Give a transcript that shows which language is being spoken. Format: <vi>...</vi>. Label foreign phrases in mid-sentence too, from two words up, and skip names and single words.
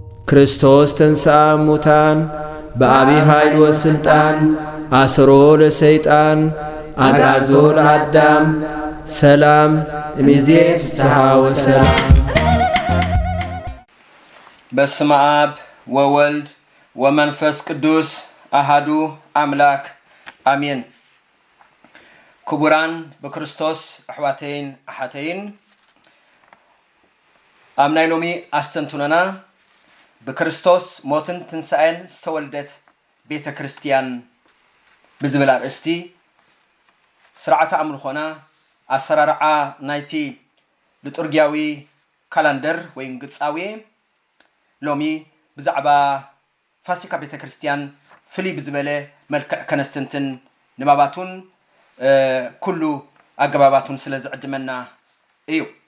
<gez>ክርስቶስ ተንሥአ እሙታን በአቢይ ኃይል ወስልጣን አስሮ ለሰይጣን አግዓዞ ለአዳም ሰላም እምይእዜሰ ፍስሐ ወሰላም። በስመ አብ ወወልድ ወመንፈስ ቅዱስ አሐዱ አምላክ አሜን።</gez> <ti>ክቡራን በክርስቶስ አሕዋተይን አሓተይን አምናይ ሎሚ አስተንቱነና በክርስቶስ ሞትን ትንሣኤን ዝተወልደት ቤተ ክርስቲያን ብዝብል አርእስቲ ስርዓተ አምልኾና አሰራርዓ ናይቲ ልጡርግያዊ ካላንደር ወይም ግጻዊ ሎሚ ብዛዕባ ፋሲካ ቤተ ክርስቲያን ፍልይ ብዝበለ መልክዕ ከነስትንትን ንባባቱን ኩሉ አገባባቱን ስለ ዝዕድመና እዩ።</ti>